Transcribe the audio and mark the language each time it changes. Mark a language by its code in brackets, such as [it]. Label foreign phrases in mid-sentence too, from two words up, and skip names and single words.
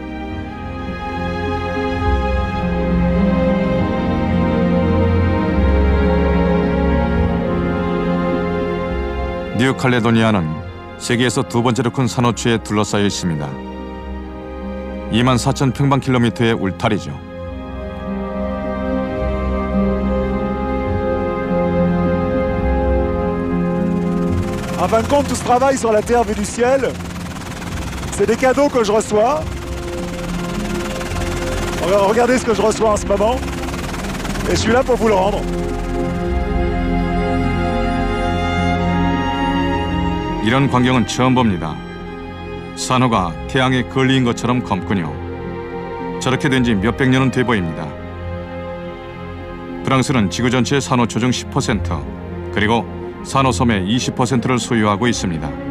[ko] 뉴칼레도니아는 세계에서 두 번째로 큰 산호초에 둘러싸여 있습니다. 24,000평방킬로미터의 울타리죠. [fr] En fin de compte, tout ce travail sur la Terre vue du ciel, c'est des cadeaux que je reçois. Regardez ce que je reçois en ce moment. Et je suis là pour vous le rendre. [ko] 이런 광경은 처음 봅니다. 산호가 태양에 걸린 것처럼 검군요. 저렇게 된 지 몇백 년은 돼 보입니다. 프랑스는 지구 전체의 산호초 중 10%, 그리고 산호섬의 20%를 소유하고 있습니다.